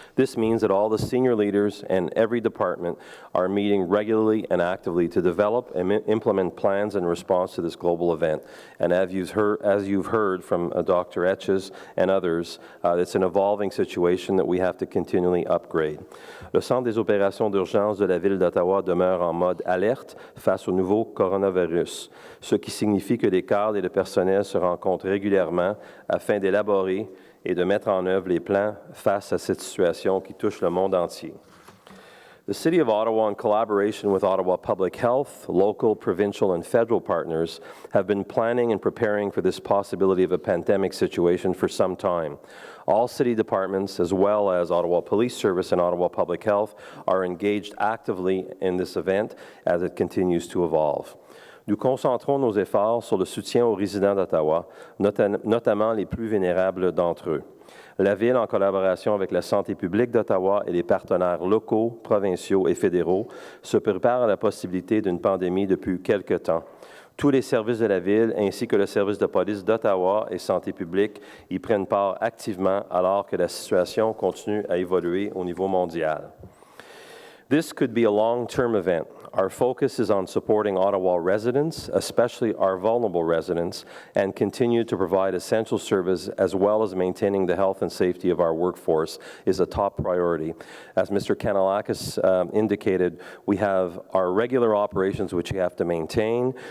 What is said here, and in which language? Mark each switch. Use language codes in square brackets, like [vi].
[en] This means that all the senior leaders and every department are meeting regularly and actively to develop and implement plans in response to this global event. And as you've heard from Dr. Etches and others, it's an evolving situation that we have to continually upgrade. [fr] Le Centre des opérations d'urgence de la Ville d'Ottawa demeure en mode alerte face au nouveau coronavirus, ce qui signifie que des cadres et le personnel se rencontrent régulièrement afin d'élaborer et de mettre en œuvre les plans face à cette situation qui touche le monde entier. [en] The City of Ottawa, in collaboration with Ottawa Public Health, local, provincial, and federal partners, have been planning and preparing for this possibility of a pandemic situation for some time. All city departments, as well as Ottawa Police Service and Ottawa Public Health, are engaged actively in this event as it continues to evolve. [fr] Nous concentrons nos efforts sur le soutien aux résidents d'Ottawa, notamment les plus vulnérables d'entre eux. La Ville, en collaboration avec la santé publique d'Ottawa et les partenaires locaux, provinciaux et fédéraux, se prépare à la possibilité d'une pandémie depuis quelque temps. Tous les services de la Ville, ainsi que le service de police d'Ottawa et santé publique, y prennent part activement alors que la situation continue à évoluer au niveau mondial. [en] This could be a long-term event. Our focus is on supporting Ottawa residents, especially our vulnerable residents, and continue to provide essential service as well as maintaining the health and safety of our workforce is a top priority. As Mr. Kanellakis indicated, we have our regular operations which we have to maintain.